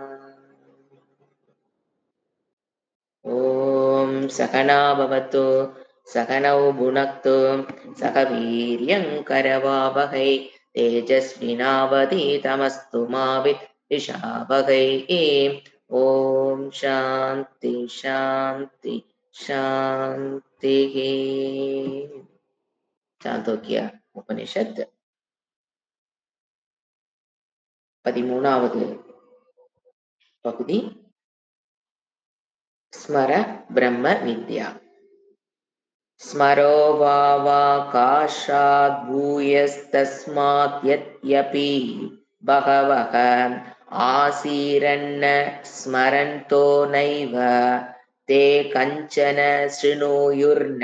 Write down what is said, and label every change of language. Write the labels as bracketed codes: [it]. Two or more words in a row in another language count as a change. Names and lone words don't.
[sa] ॐ सहना भवतु सहनौ भुनक्तु सह वीर्यङ्करवावहै तेजस्विनावधीतमस्तु मा विद्विषावहै। ॐ शान्ति शान्ति शान्तिः। [ta] சாந்தோக்கிய உபனிஷத் 13வது பகுதி ஸ்மர பிரம்ம வித்யா. [sa] स्मरो वावाकाशाद् भूयस्तस्मात् यद्यपि बहवः आसीरन्न स्मरन्तो नैव ते कञ्चन शृणुयुर्न